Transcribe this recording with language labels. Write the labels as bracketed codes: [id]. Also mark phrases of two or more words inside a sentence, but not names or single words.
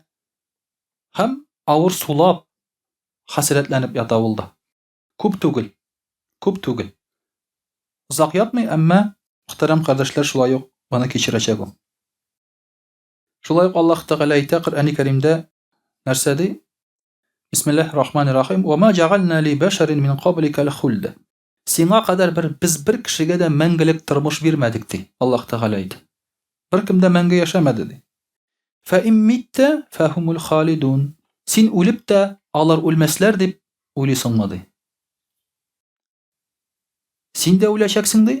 [tt] Һәм авыр сулап, хәсрәтләнеп ята ул да. Күп түгел. Күп түгел. Озак ятмый, әмма мөхтәрәм кардәшләр, шулай ук моны кичерәчәк ул. Шулай ук Аллаһ Тәгалә әйтә Коръәни Кәримдә, нәрсә ди? [ar] بسم الله الرحمن الرحيم وما جعلنا لبشر من قبلك الخلد." [tt] Сиңа кадәр без бер кешегә дә мәңгелек тормыш бирмәдек ди. Аллаһ Тәгалә әйтә. Беркем дә мәңге яшәмәде ди. [ar] "فإن مت فهم الخالدون." [tt] Син үлеп тә алар үлмәсләр дип уйлыйсыңмы ди. Син дә үләчәксең ди.